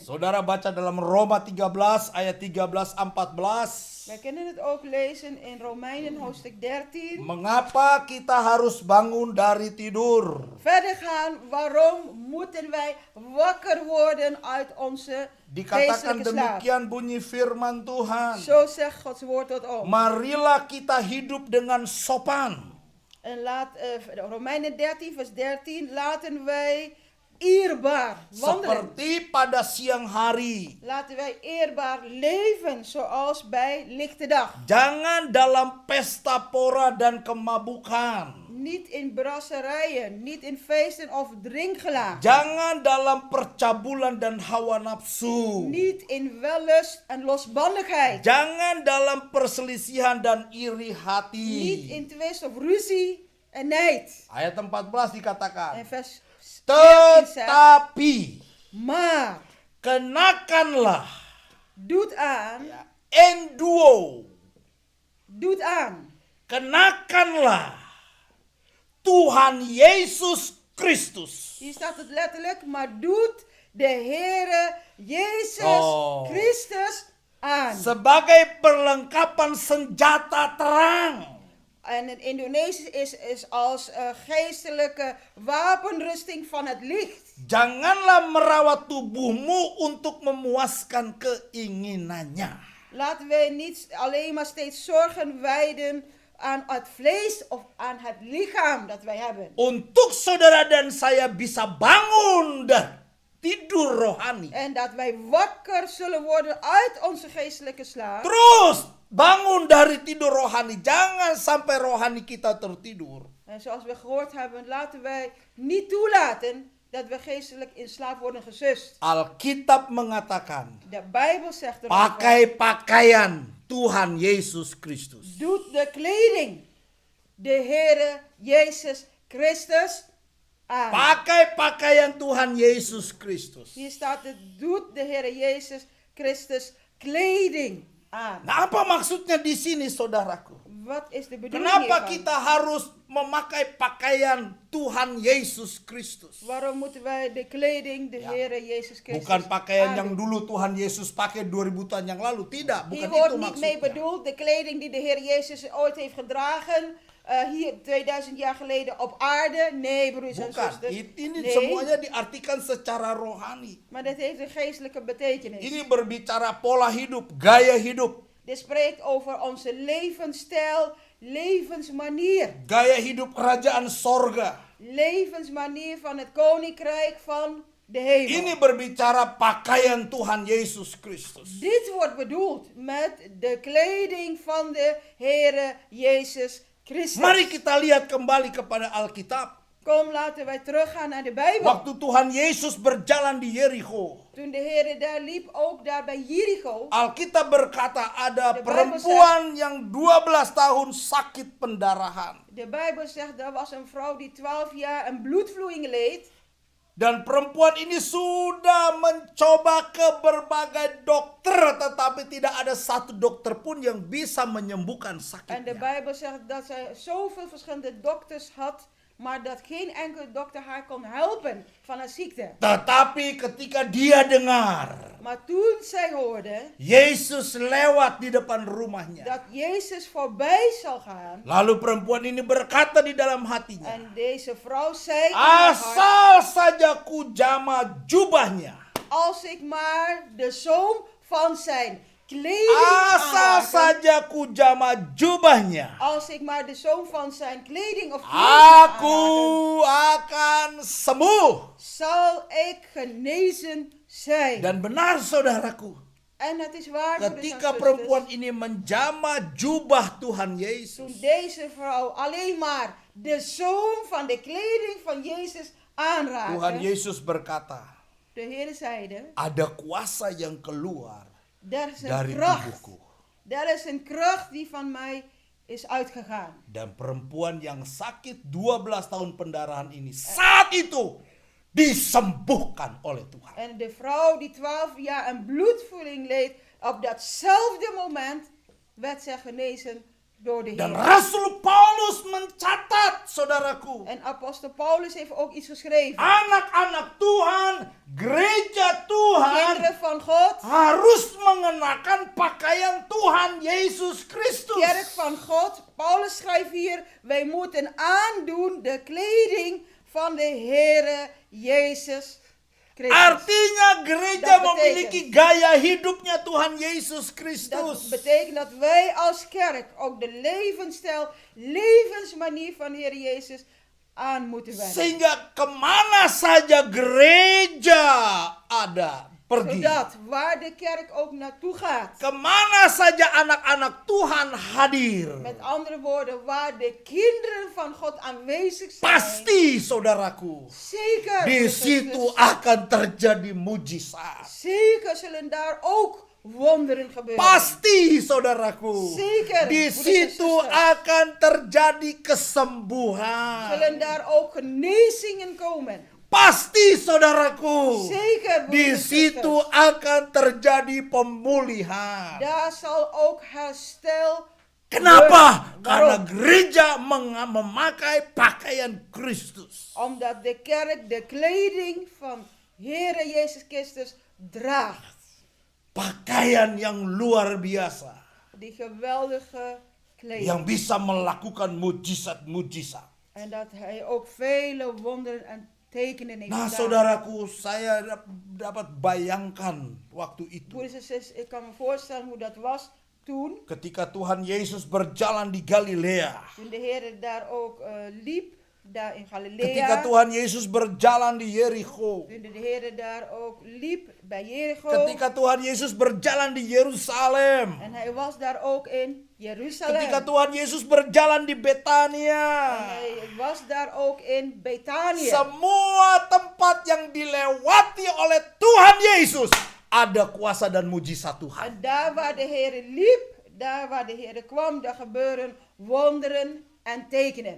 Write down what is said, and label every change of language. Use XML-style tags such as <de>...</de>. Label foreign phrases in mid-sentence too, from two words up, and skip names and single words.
<id>Saudara baca dalam Roma 13 ayat 13-14.</id> <nl>Wij kunnen het ook lezen in Romeinen hoofdstuk 13.</nl> <id>Mengapa kita harus bangun dari tidur?</id> <nl>Verder gaan, waarom moeten wij wakker worden uit onze</nl> <id>Dikatakan</id> <nl>geestelijke slaap?</nl> <id>demikian bunyi firman Tuhan.</id> <nl>Zo zegt Gods woord tot ons.</nl> <id>Marilah kita hidup dengan sopan.</id> <nl>En Romeinen 13 vers 13, laten wij eerbaar wandelen.</nl> <id>Seperti pada siang hari.</id> <nl>Laten wij eerbaar leven zoals bij lichte dag.</nl> <id>Jangan dalam pesta pora dan kemabukan.</id> <nl>Niet in brasserijen, niet in feesten of drinkgelagen.</nl> <id>Jangan dalam percabulan dan hawa nafsu.</id> <nl>Niet in wellust en losbandigheid.</nl> <id>Jangan dalam perselisihan dan iri hati.</id> <nl>Niet in twist of ruzie en nijd.</nl> <id>Ayat 14 dikatakan.</id> <nl>En vers 14 zegt,</nl> <id>Tetapi</id> <nl>maar</nl> <id>kenakanlah</id> <nl>doet aan, doet aan.</nl> <id>Kenakanlah Tuhan Yesus Kristus.</id> <nl>Hier staat het letterlijk, maar doet de Heere Jezus Christus aan.</nl> <id>Sebagai perlengkapan senjata terang.</id> <nl>En in Indonesisch is als geestelijke wapenrusting van het licht.</nl> <id>Janganlah merawat tubuhmu untuk memuaskan keinginannya.</id> <nl>Laten wij niet alleen maar steeds zorgen wijden aan het vlees of aan het lichaam dat wij hebben.</nl> <id>Untuk saudara dan saya bisa bangun dari tidur rohani.</id> <nl>En dat wij wakker zullen worden uit onze geestelijke slaap.</nl> <id>Terus bangun dari tidur rohani. Jangan sampai rohani kita tertidur.</id> <nl>En zoals we gehoord hebben, laten wij niet toelaten dat we geestelijk in slaap worden gesust.</nl> <id>Alkitab mengatakan,</id> <nl>De Bijbel zegt erover,</nl> <id>pakai pakaian Tuhan Yesus Kristus.</id> <nl>doet de kleding de Heere Jezus Christus aan.</nl> <id>Pakai pakaian Tuhan Yesus Kristus.</id> <nl>Hier staat het, doet de Heere Jezus Christus kleding aan.</nl> <id>Nah, apa maksudnya di sini, saudaraku?</id> <nl>Wat is de bedoeling</nl> <id>Kenapa</id> <nl>hiervan?</nl> <id>kita harus memakai pakaian Tuhan Yesus Kristus?</id> <nl>Waarom moeten wij de kleding de Ja. Heere Jezus Christus</nl> <id>Bukan pakaian yang</id> <nl>aandoen?</nl> <id>dulu Tuhan Yesus pakai 2000 tahun yang lalu. Tidak,</id> <nl>Hier</nl> <id>bukan</id> <nl>wordt</nl> <id>itu</id> <nl>niet mee</nl> <id>maksudnya.</id> <nl>bedoeld de kleding die de Heer Jezus ooit heeft gedragen. Hier 2000 jaar geleden op aarde. Nee, broers en</nl> <id>Bukan,</id> <nl>zusters.</nl> <id>ini</id> <nl>Nee,</nl> <id>semuanya diartikan secara rohani.</id> <nl>maar dit heeft een geestelijke betekenis.</nl> <id>Ini berbicara pola hidup, gaya hidup.</id> <nl>Dit spreekt over onze levensstijl, levensmanier.</nl> <id>Gaya hidup kerajaan sorga.</id> <nl>Levensmanier van het koninkrijk van de hemel.</nl> <id>Ini berbicara pakaian Tuhan Yesus Kristus.</id> <nl>Dit wordt bedoeld met de kleding van de Heere Jezus Christus.</nl> <id>Mari kita lihat kembali kepada Alkitab.</id> <nl>Kom, laten wij teruggaan naar de Bijbel.</nl> <id>Waktu Tuhan Yesus berjalan di Jericho,</id> <nl>Toen de Heere daar liep, ook daar bij Jericho.</nl> <id>Alkitab berkata ada</id> <nl>De Bijbel</nl> <id>perempuan yang 12 tahun sakit pendarahan.</id> <nl>De Bijbel zegt, er was een vrouw die 12 jaar een bloedvloeiing leed.</nl> <id>Dan perempuan ini sudah mencoba ke berbagai dokter, tetapi tidak ada satu dokter pun yang bisa menyembuhkan</id> <nl>En de</nl> <id>sakitnya.</id> <nl>Bijbel zegt dat zij zoveel verschillende dokters had, maar dat geen enkele dokter haar kon helpen van haar ziekte.</nl> <id>Tetapi ketika dia dengar</id> <nl>Maar toen zij hoorde</nl> <id>Yesus lewat di depan rumahnya,</id> <nl>dat Jezus voorbij zal gaan,</nl> <id>lalu perempuan ini berkata di dalam hatinya,</id> <nl>en deze vrouw zei in haar hart,</nl> <id>asal saja ku jama jubahnya,</id> <nl>als ik maar de zoom van zijn kleding</nl> <id>asal</id> <nl>aanraak,</nl> <id>saja ku jama jubahnya,</id> <nl>als ik maar de zoom van zijn kleding of kleding</nl> <id>aku</id> <nl>aanraak,</nl> <id>akan sembuh.</id> <nl>zal ik genezen zijn.</nl> <id>Dan benar saudaraku,</id> <nl>En het is waar, broeders en</nl> <id>ketika</id> <nl>zusters,</nl> <id>perempuan ini menjama jubah Tuhan</id> <nl>toen</nl> <id>Yesus,</id> <nl>deze vrouw alleen maar de zoom van de kleding van Jezus</nl> <id>Tuhan</id> <nl>aanraakte,</nl> <id>Yesus berkata,</id> <nl>de Heer zeide,</nl> <id>ada kuasa yang keluar</id> <nl>er is</nl> <id>dari</id> <nl>een kracht,</nl> <id>tubuhku.</id> <nl>er is een kracht die van mij is uitgegaan.</nl> <id>Dan perempuan yang sakit 12 tahun pendarahan ini saat itu disembuhkan oleh Tuhan.</id> <nl>En de vrouw die 12 jaar een bloedvoeding leed, op datzelfde moment werd zij genezen door de</nl> <id>Dan</id> <nl>Heer.</nl> <id>Rasul Paulus mencatat, saudaraku,</id> <nl>En apostel Paulus heeft ook iets geschreven.</nl> <id>anak-anak Tuhan, gereja Tuhan</id> <nl>Kinderen van God,</nl> <id>harus mengenakan pakaian Tuhan Yesus Kristus.</id> <nl>kerk van God. Paulus schrijft hier, wij moeten aandoen de kleding van de Heere Jezus Christus.</nl> <id>Artinya gereja</id> <nl>Dat betekent-</nl> <id>memiliki gaya hidupnya Tuhan Yesus</id> <nl>Dat</nl> <id>Kristus.</id> <nl>betekent dat wij als kerk ook de levensstijl, levensmanier van de Heer Jezus aan moeten wenden.</nl> <id>Sehingga kemana saja gereja ada, pergi.</id> <nl>Zodat waar de kerk ook naartoe gaat.</nl> <id>Kemana saja anak-anak Tuhan hadir.</id> <nl>Met andere woorden, waar de kinderen van God aanwezig zijn.</nl> <id>Pasti saudaraku,</id> <nl>Zeker.</nl> <id>di</id> <nl>broeders en</nl> <id>situ</id> <nl>zusters,</nl> <id>akan terjadi mujizat.</id> <nl>zeker zullen daar ook wonderen gebeuren.</nl> <id>Pasti saudaraku,</id> <nl>Zeker,</nl> <id>di</id> <nl>broeders en</nl> <id>situ</id> <nl>zusters.</nl> <id>akan terjadi kesembuhan.</id> <nl>Zullen daar ook genezingen komen.</nl> <id>Pasti saudaraku,</id> <nl>Zeker,</nl> <id>di</id> <nl>broeders en</nl> <id>situ</id> <nl>zusters.</nl> <id>akan terjadi pemulihan.</id> <nl>Daar zal ook herstel.</nl> <id>Kenapa?</id> <nl>Waarom?</nl> <id>Karena gereja memakai pakaian Kristus.</id> <nl>Omdat de kerk de kleding van Heere Jezus Christus draagt.</nl> <id>Pakaian yang luar biasa.</id> <nl>Die geweldige kleding.</nl> <id>Yang bisa melakukan mujizat-mujizat.</id> <nl>En dat hij ook vele wonderen en tekenen heeft</nl> <id>Nah</id> <nl>gedaan.</nl> <id>saudaraku, saya dapat bayangkan waktu itu.</id> <nl>Broeders en zusters, ik kan me voorstellen hoe dat was toen.</nl> <id>Ketika Tuhan Yesus berjalan di Galilea.</id> <nl>Toen de Heer daar ook liep, daar in Galilea.</nl> <id>Ketika Tuhan Yesus berjalan di Jericho.</id> <nl>Toen de Heer daar ook liep bij Jericho.</nl> <id>Ketika Tuhan Yesus berjalan di Yerusalem.</id> <nl>En hij was daar ook in Jeruzalem.</nl> <id>Ketika Tuhan Yesus berjalan di</id> <nl>En</nl> <id>Betania.</id> <nl>hij was daar ook in Betanië.</nl> <id>Semua tempat yang dilewati oleh Tuhan Yesus ada kuasa dan mujizat Tuhan.</id> <nl>En daar waar de Heer liep, daar waar de Heer kwam, daar gebeuren wonderen en tekenen.</nl>